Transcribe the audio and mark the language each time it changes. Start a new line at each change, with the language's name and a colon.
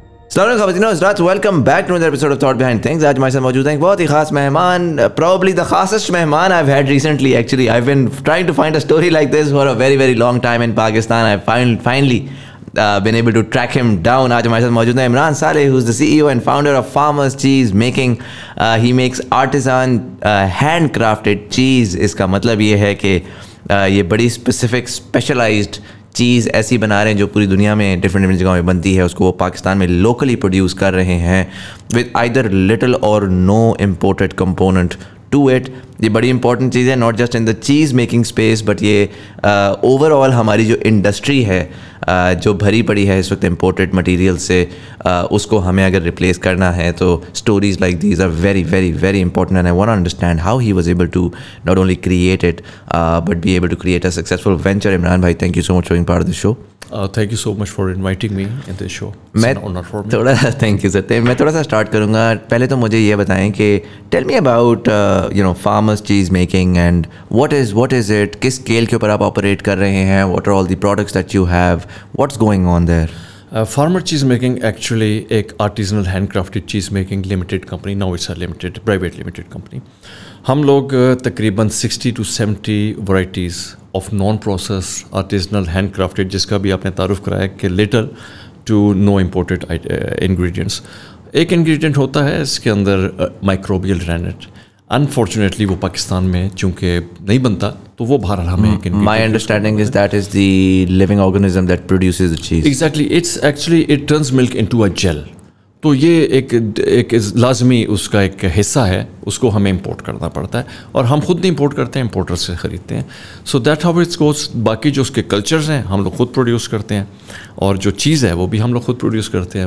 Urdu: السلام علیکم خواتین و حضرات,
English: Welcome back to another episode of Thought Behind Things.
Urdu: آج ہمارے ساتھ موجود ہیں ایک بہت ہی خاص مہمان,
English: probably the خاصest مہمان I've had recently. Actually, I've been trying to find a story like this for a very, very long time in Pakistan. I've finally been able to track him down.
Urdu: آج ہمارے ساتھ موجود ہیں
English: Imran Saleh, who's the CEO and founder of Farmers Cheese Making. He makes artisan hand crafted cheese.
Urdu: اس کا مطلب یہ ہے کہ یہ بڑی اسپیسیفک اسپیشلائزڈ چیز ایسی بنا رہے ہیں جو پوری دنیا میں ڈفرینٹ جگہوں میں بنتی ہے, اس کو وہ پاکستان میں لوکلی پروڈیوس کر رہے ہیں
English: With either little اور no imported component to it.
Urdu: یہ بڑی امپورٹنٹ چیز ہے,
English: not just in the cheese making space,
Urdu: بٹ یہ اوور آل ہماری جو انڈسٹری ہے جو بھری پڑی ہے اس وقت امپورٹڈ مٹیریل سے, اس کو ہمیں اگر ریپلیس کرنا ہے تو
English: Stories like these are very very very important. And I want to understand how he was able to not only create it but be able to create a successful venture. Imran بھائی, thank you so much for being part of this show. Thank you so much for inviting me in this show.
Urdu: میں تھوڑا
English: Thank you sir.
Urdu: میں تھوڑا سا start کروں گا. پہلے تو مجھے یہ بتائیں کہ
English: tell me about farmers cheese making and what is it,
Urdu: کس اسکیل کے اوپر آپ آپریٹ کر رہے ہیں,
English: What are all the products that you have, what's going on there.
Urdu: Farmer چیز میکنگ ایکچولی ایک آرٹیزنل ہینڈ کرافٹڈ چیز making limited company,
English: Now it's a limited private limited company.
Urdu: ہم لوگ تقریباً 60 to 70 varieties of non process آرٹیزنل hand crafted, جس کا بھی آپ نے تعارف کرایا کہ
English: Little to no imported ingredients.
Urdu: ایک انگریڈینٹ ہوتا ہے اس کے اندر مائکروبیل رینٹ. انفارچونیٹلی وہ پاکستان میں چونکہ نہیں بنتا تو وہ بہرحال ہمیں ایک
English: My understanding is that is the living organism that produces the cheese. Exactly. It turns milk into a gel.
Urdu: تو یہ ایک لازمی اس کا ایک حصہ ہے, اس کو ہمیں امپورٹ کرنا پڑتا ہے, اور ہم خود نہیں امپورٹ کرتے ہیں, امپورٹر سے خریدتے ہیں.
English: So that how it's goes.
Urdu: باقی جو اس کے کلچرز ہیں ہم لوگ خود پروڈیوس کرتے ہیں, اور جو چیز ہے وہ بھی ہم لوگ خود پروڈیوس کرتے ہیں.